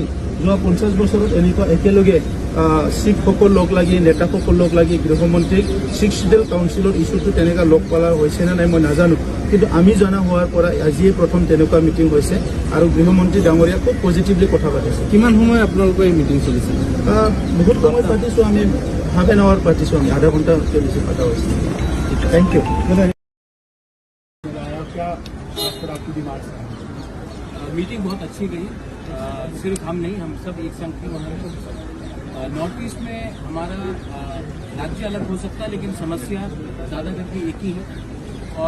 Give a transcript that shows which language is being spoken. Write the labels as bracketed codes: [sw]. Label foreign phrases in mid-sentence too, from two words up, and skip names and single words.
[as] যোৱা 50 বছৰত এনেকুৱা একেলগে শিখসকল লগ লাগি নেতাসকল লগ লাগি গৃহমন্ত্ৰীক 6 শিডিউল কাউন্সিলৰ ইছ্যুটো তেনেকুৱা লগ পালা হৈছে নে নাই মই নাজানো, কিন্তু আমি জনা হোৱাৰ পৰা আজিয়ে প্ৰথম তেনেকুৱা মিটিং হৈছে আৰু গৃহমন্ত্ৰী ডাঙৰীয়া খুব পজিটিভলি কথা পাতিছে। কিমান সময় আপোনালোকৰ এই মিটিং চলিছে? বহুত সময় পাতিছোঁ আমি, [en] half an hour [as] পাতিছোঁ আমি, আধা ঘণ্টাতকৈ বেছি পতা হৈছে। [en] Thank you. [hi] मीटिंग बहुत अच्छी गई। सिर्फ हम नहीं, हम सब एक संग थे वहाँ। नॉर्थ ईस्ट में हमारा राज्य अलग हो सकता है लेकिन समस्या ज़्यादा करके एक ही है और